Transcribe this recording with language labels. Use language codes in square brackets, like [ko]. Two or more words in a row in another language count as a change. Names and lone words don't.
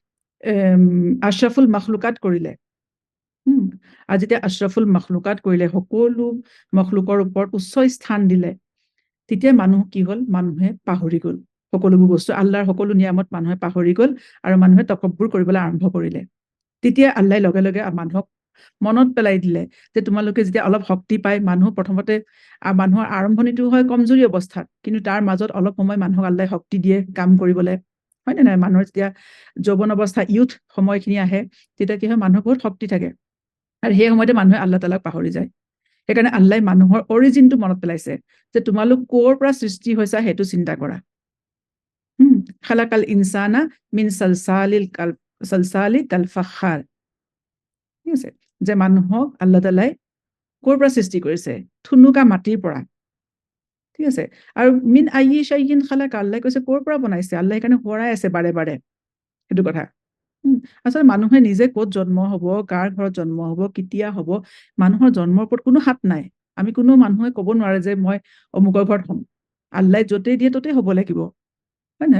[ar] أشرف المخلوقات [as] কৰিলে আৰু যেতিয়া [ar] أشرف المخلوقات [as] কৰিলে সকলো মখলুকৰ ওপৰত উচ্চ স্থান দিলে তেতিয়া মানুহ কি হ'ল মানুহে পাহৰি গ'ল সকলোবোৰ বস্তু আল্লাহৰ সকলো নিয়ামত মানুহে পাহৰি গ'ল আৰু মানুহে তকব্বুৰ কৰিবলৈ আৰম্ভ কৰিলে তেতিয়া আল্লাই লগে লগে মানুহক মনত পেলাই দিলে যে তোমালোকে যেতিয়া অলপ শক্তি পায়, মানুহ প্ৰথমতে মানুহৰ আৰম্ভণিটো হয় কমজোৰি অৱস্থাত, কিন্তু তাৰ মাজত অলপ সময় মানুহক আল্লাই শক্তি দিয়ে কাম কৰিবলৈ, হয় নে নহয়? মানুহৰ যেতিয়া যৌৱন অৱস্থা ইউথ সময়খিনি আহে, তেতিয়া কি হয় মানুহৰ বহুত শক্তি থাকে, আৰু সেই সময়তে মানুহে আল্লাহ তালাক পাহৰি যায়। সেইকাৰণে আল্লাই মানুহৰ অৰিজিনটো মনত পেলাইছে যে তোমালোক ক'ৰ পৰা সৃষ্টি হৈছা সেইটো চিন্তা কৰা। [ar] خلق الإنسان من صلصال كالفخار, [as] ঠিক আছে, যে মানুহক আল্লাহ তালাই ক'ৰ পৰা সৃষ্টি কৰিছে? থুনুকা মাটিৰ পৰা, ঠিক আছে। [ar] আৰু من أي شيء خلقه, [as] আল্লাই কৈছে ক'ৰ পৰা বনাইছে, আল্লাই সেইকাৰণে সোঁৱৰাই আছে বাৰে বাৰে সেইটো কথা। আচলতে মানুহে নিজে ক'ত জন্ম হ'ব, কাৰ ঘৰত জন্ম হ'ব, কেতিয়া হ'ব, মানুহৰ জন্মৰ ওপৰত কোনো হাত নাই। আমি কোনো মানুহে ক'ব নোৱাৰে যে মই অমুকৰ ঘৰত হ'ম। আল্লাই য'তেই দিয়ে ত'তেই হ'ব লাগিব, হয় নহয়?